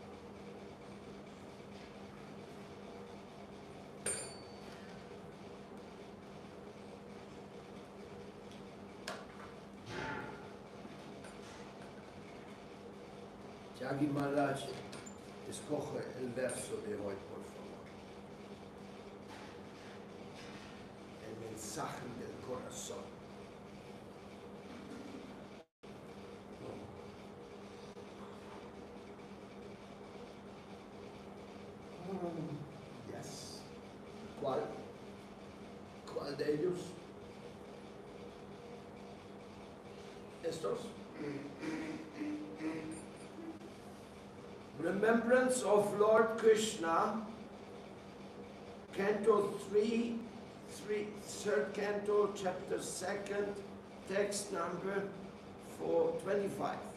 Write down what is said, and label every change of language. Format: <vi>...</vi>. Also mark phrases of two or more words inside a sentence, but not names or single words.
<hi>Jagi Maharaj,</hi> <es>escoge el verso de hoy, por favor. El mensaje del corazón. Yes. ¿Cuál? ¿Cuál de ellos? ¿Estos?</es> <en>Remembrance of Lord Krishna, Canto 3, third canto, chapter 2nd, text number 425.</en>